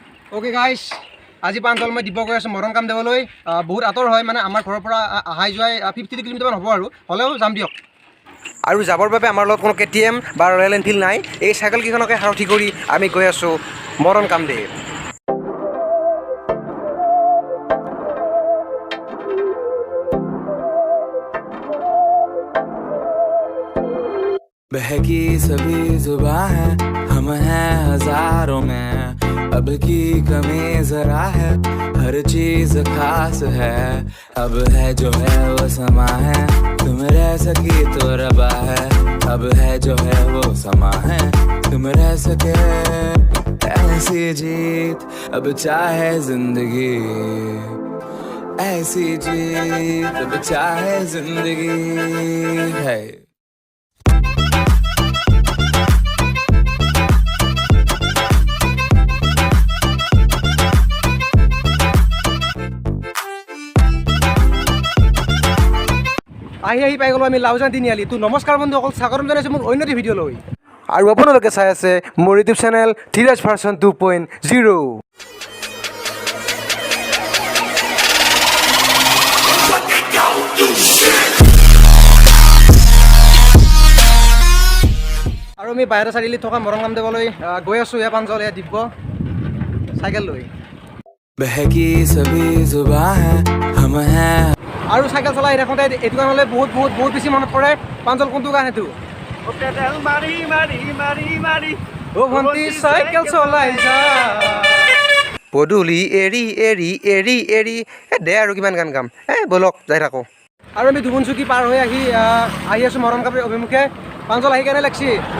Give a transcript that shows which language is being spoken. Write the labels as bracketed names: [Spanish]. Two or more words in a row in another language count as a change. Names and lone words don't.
[Assamese] ওকে গাইজ আজি পাঞ্চল মই দিব গৈ আছোঁ মৰম কাম দেবলৈ বহুত আঁতৰ হয় মানে আমাৰ ঘৰৰ পৰা আহাই যোৱাই 50 কিলোমিটাৰমান হ'ব আৰু হ'লেও যাম দিয়ক আৰু যাবৰ বাবে আমাৰ লগত কোনো KTM বা ৰয়েল এনফিল্ড নাই এই চাইকেলকেইখনকে সাৰথি কৰি আমি গৈ আছোঁ মৰম কামদেৱ [Hindi] बहकी सभी जुबां है हम हैं हजारों में अब की कमी जरा है हर चीज खास है अब है जो है वो समा है तुम रह सकी तो रबा है अब है जो है वो समा है तुम रह सके ऐसी जीत अब चाहे जिंदगी ऐसी जीत अब चाहे जिंदगी है [Assamese] আহি পাই গ'লোঁ আমি লাউজান তিনিআলি তো নমস্কাৰ বন্ধুসকল স্বাগতম জনাইছোঁ মোৰ অন্য ভিডিঅ'লৈ আৰু আপোনালোকে চাই আছে মোৰ [English] YouTube channel [Assamese] ধীৰাজ ভাৰ্চন 2.0 আৰু আমি বাহিৰা চাৰিআলিত থকা মৰম কাম দেবলৈ গৈ আছোঁ এয়া পাঞ্জল এয়া দিব্য চাইকেল লৈ [Hindi] बहकी सभी जुबां है हम हैं [Assamese] আৰু চাইকেল চলাই থাকোঁতে এইটো গানলৈ বহুত বেছি মনত পৰে পাঞ্জল কোনটো গান সেইটো অ' ভণ্টি চাইকেল চলাই যা পদূলি এৰি এৰি এৰি এৰি দে আৰু কিমান গান গাম ব'লক যাই থাকোঁ আৰু আমি দুবনচুকী পাৰ হৈ আহি আছোঁ মৰম কামদেৱ অভিমুখে পাঞ্জল আহি কেনে লাগছি